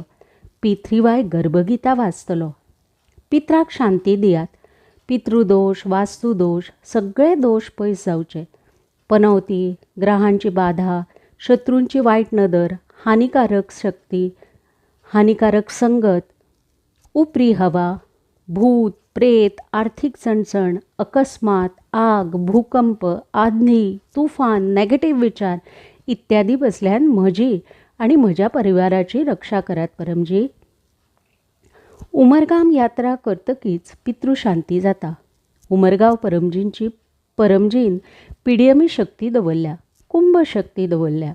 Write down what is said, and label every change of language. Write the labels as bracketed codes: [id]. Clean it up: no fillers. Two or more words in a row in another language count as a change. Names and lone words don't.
[kok] P3Y गर्भगिता वाचतलो. पित्राक शांती दियात. पितृदोष, वास्तुदोष सगळे दोष पयस जावचे. पनवती, ग्रहांची बाधा, शत्रूंची वायट नदर, हानिकारक शक्ती हानिकारक संगत, उपरी हवा, भूत प्रेत, आर्थिक चणचण, अकस्मात, आग, भूकंप, आंधी, तुफान, नेगेटिव्ह विचार इत्यादी बसल्यान म्हजी आणि म्हज्या परिवाराची रक्षा करात परमजी. उमरगाम यात्रा करतकीच पितृशांती जाता. उमरगांव परमजीन पिडियमी शक्ती दवरल्या, कुंभ शक्ती दवरल्या.